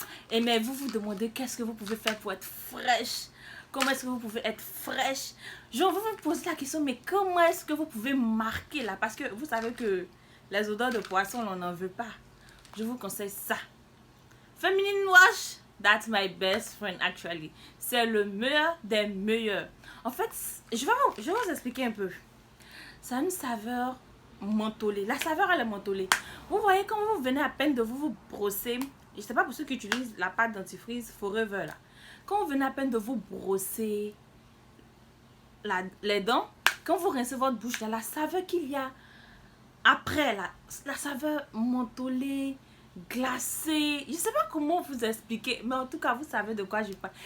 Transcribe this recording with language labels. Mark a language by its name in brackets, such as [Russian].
[French] Et mais vous vous demandez qu'est-ce que vous pouvez faire pour être fraîche. Comment est-ce que vous pouvez être fraîche? Genre, vous vous posez la question, mais comment est-ce que vous pouvez marquer là? Parce que vous savez que les odeurs de poisson, on n'en veut pas. Je vous conseille ça. [English] Feminine Wash, that's my best friend actually. [French] C'est le meilleur des meilleurs. En fait, je vais vous expliquer un peu. Ça a une saveur mentholée. La saveur, elle est mentholée. Vous voyez, quand vous venez à peine de vous brosser, je ne sais pas pour ceux qui utilisent la pâte dentifrice Forever là. Quand vous venez à peine de vous brosser les dents, quand vous rincez votre bouche, là, la saveur qu'il y a après, la saveur mentholée, glacée, je ne sais pas comment vous expliquer, mais en tout cas, vous savez de quoi je parle.